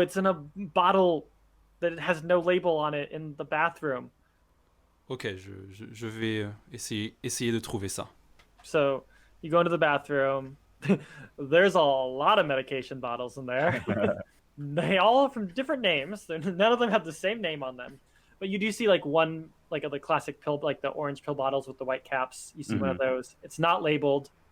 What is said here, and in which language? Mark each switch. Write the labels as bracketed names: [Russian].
[English] It's in a bottle that has no label on it in the bathroom. [French] Ok, je vais essayer de trouver ça. [English] So you go into the bathroom. There's a lot of medication bottles in there. They all from different names. None of them have the same name on them. But you do see like one, like of the classic pill, like the orange pill bottles with the white caps. You see one of those. It's not labeled.